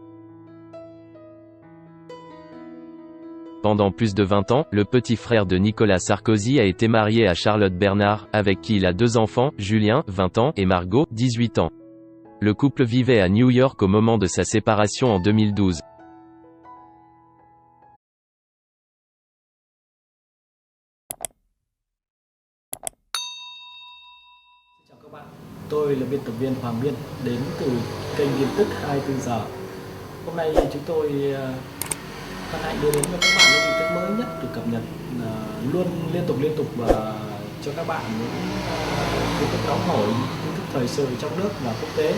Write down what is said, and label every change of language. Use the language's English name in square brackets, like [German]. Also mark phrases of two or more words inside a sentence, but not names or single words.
[French] Pendant plus de 20 ans, le petit frère de Nicolas Sarkozy a été marié à Charlotte Bernard, avec qui il a 2 enfants, Julien, 20 ans, et Margot, 18 ans. Le couple vivait à New York au moment de sa séparation en 2012. [Vietnamese] Chào các bạn, tôi là biên tập viên Hoàng Biên, đến từ kênh tin tức 24 giờ. Hôm nay chúng tôi hân hạnh đưa đến cho các bạn những tin tức mới nhất được cập nhật luôn liên tục và cho các bạn những tin tức nóng hổi, tin tức thời sự trong nước và quốc tế.